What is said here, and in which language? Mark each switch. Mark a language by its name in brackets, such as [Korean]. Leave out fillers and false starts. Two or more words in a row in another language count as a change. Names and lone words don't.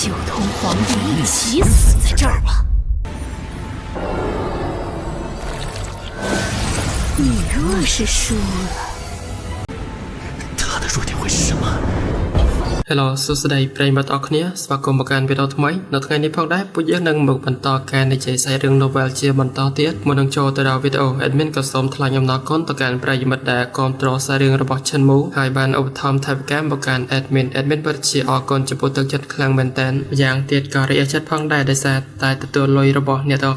[Chinese] 就同皇帝一起死在这儿吧。你若是输了，他的弱点会是什么？ [Khmer] Hello សួស្តីប្រិយមិត្តអរគ្នាស្វាគមន៍មកកាន់វីដេអូថ្មីនៅថ្ងៃនេះផងដែរពួកយើងនឹងមកបន្តការនិយាយស្អីរឿង novel ជាបន្តទៀតមុននឹងចូលទៅដល់វីដេអូ admin ក៏សូមថ្លែងអំណរគុណទៅកាន់ប្រិយមិត្តដែលគាំទ្រសាររឿងរបស់ Channel ហើយបានឧបត្ថម្ភថវិកាមកកាន់ admin ពិតជាអរគុណចំពោះទឹកចិត្តខ្លាំងមែនទែនយ៉ាងទៀតក៏រីកចិត្តផងដែរដោយសារតែទទួលលុយរបស់អ្នកទាំងអស់